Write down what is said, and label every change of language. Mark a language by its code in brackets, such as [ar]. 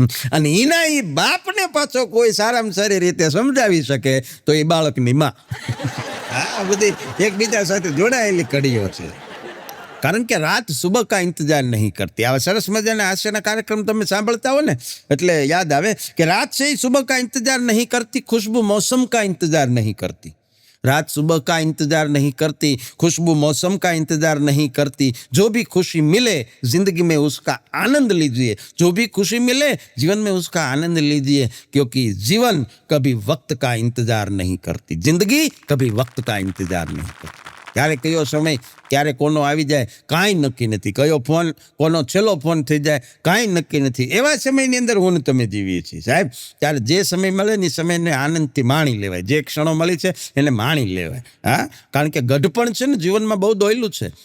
[gu] અને એના એ બાપને પાછો કોઈ સારામાં સારી રીતે સમજાવી શકે તો એ બાળકની માં. આ બધી એકબીજા સાથે જોડાયેલી કડીઓ છે. કારણ કે [hi] રાત સુબહ કા ઇંતજાર નહીં કરતી. [gu] આવા સરસ મજાના હાસ્યના કાર્યક્રમ તમે સાંભળતા હો ને એટલે યાદ આવે કે રાત [hi] से ही सुबह का इंतजार नहीं करती, खुशबू मौसम का इंतजार नहीं करती. रात सुबह का इंतजार नहीं करती, खुशबू मौसम का इंतजार नहीं करती. जो भी खुशी मिले जिंदगी में उसका आनंद लीजिए. जो भी खुशी मिले जीवन में उसका आनंद लीजिए, क्योंकि जीवन कभी वक्त का इंतजार नहीं करती. जिंदगी कभी वक्त का इंतजार नहीं करती. [gu] ક્યારે કયો સમય ક્યારે કોનો આવી જાય કાંઈ નક્કી નથી. કયો ફોન કોનો છેલ્લો ફોન થઈ જાય કાંઈ નક્કી નથી. એવા સમયની અંદર હું ને તમે જીવીએ છીએ સાહેબ. ત્યારે જે સમય મળે ને એ સમયને આનંદથી માણી લેવાય. જે ક્ષણો મળી છે એને માણી લેવાય. હા, કારણ કે ગઢપણ છે ને જીવનમાં બહુ દોયલું છે.